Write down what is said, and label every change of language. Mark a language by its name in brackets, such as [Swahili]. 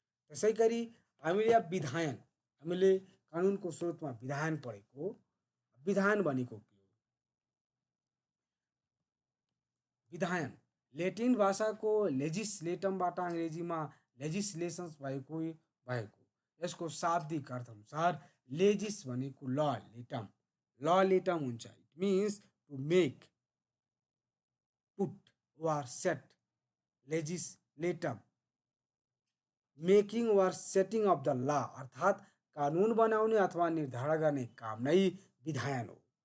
[Nepali] त्यसै गरी हामीले कानुनको स्रोतमा विधान पढेको। विधान भनेको के हो? विधायन ल्याटिन भाषाको लेजिस्लेटमबाट अङ्ग्रेजीमा लेजिस्लेसन्स भएको यसको शाब्दिक अर्थ अनुसार लेजिस भनेको ल लेटम हुन्छ। [English] It means to make, put वा set. [Nepali] लेजिस्लेटम [English] making वा setting of the law [Nepali] अर्थात् कानुन बनाउने अथवा निर्धारण गर्ने काम नै विधायन हो।